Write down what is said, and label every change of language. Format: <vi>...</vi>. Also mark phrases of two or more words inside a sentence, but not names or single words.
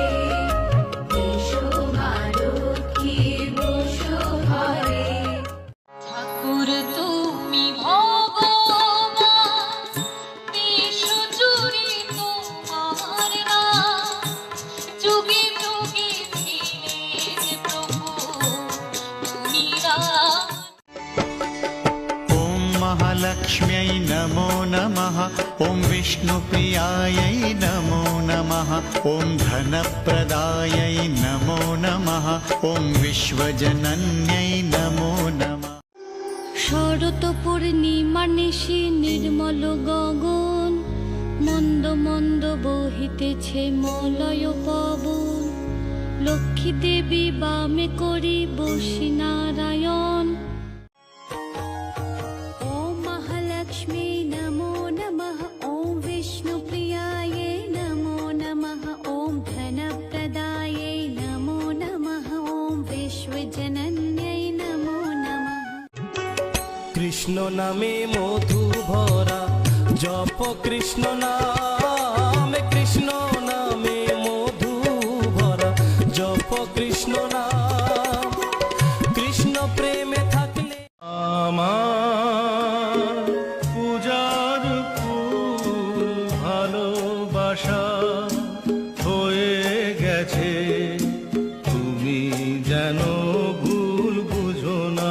<bn>এসো মা লক্ষ্মী বসো ঘরে। ঠাকুর তুমি ভগবান, বিশ্ব জুড়ে তোমার নাম, যুগে যুগে ছিলেন প্রভু তুমি রাম।</bn> <sa>ॐ महालक्ष्म्यै नमो नमः, ॐ विष्णुप्रियायै नमो नमः, ॐ धनप्रदायै नमो नमः, ॐ विश्वजनन्यै नमो नमः।</sa> <bn>শরৎ পূর্ণিমার নিশি নির্মল গগন, মন্দ মন্দ বহিতেছে মলয় পবন। লক্ষ্মী দেবী বামে করি বসি নারায়ণ।</bn> <sa>ওম মহালক্ষ্মী নমো নমঃ, ওম বিষ্ণুপ্রিয়ায়ে নমো নমঃ, ওম ধনপ্রদায়ে নমো নমঃ, ওম বিশ্বজনন্যৈ নমো নমঃ।</sa> <bn>কৃষ্ণ নামে মধু ভরা জপ কৃষ্ণ নামে, কৃষ্ণ নামে মধু ভরা জপ কৃষ্ণ নাম। কৃষ্ণ প্রেমে থাকলে আমার পূজার ফুল ভালোবাসা হয়ে গেছে, তুমি যেন ভুল বুঝো না।</bn>